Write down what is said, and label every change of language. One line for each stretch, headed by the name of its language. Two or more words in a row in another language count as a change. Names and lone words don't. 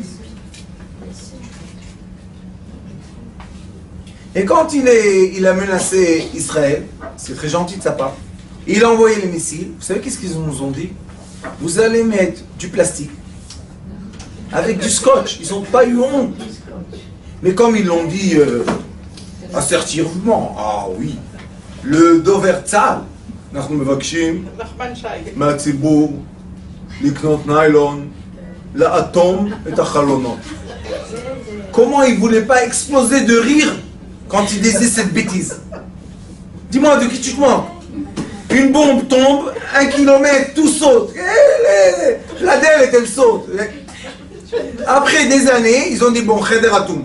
French: Et quand il a menacé Israël, c'est très gentil de sa part, il a envoyé les missiles. Vous savez qu'est-ce qu'ils nous ont dit? Vous allez mettre du plastique avec du scotch. Ils n'ont pas eu honte. Mais comme ils l'ont dit assertivement, ah oui, le
Hebrew: דובר צה"ל, אנחנו מבקשים מהציבור לקנות ניילון, לאטום את החלונות.
French: Comment ils ne voulaient pas exploser de rire quand il disait cette bêtise? Dis-moi, de qui tu te moques? Une bombe tombe, 1 kilomètre, tout saute. La DEL, elle saute. Après des années, ils ont dit, bon,
Hebrew: חדר אטום.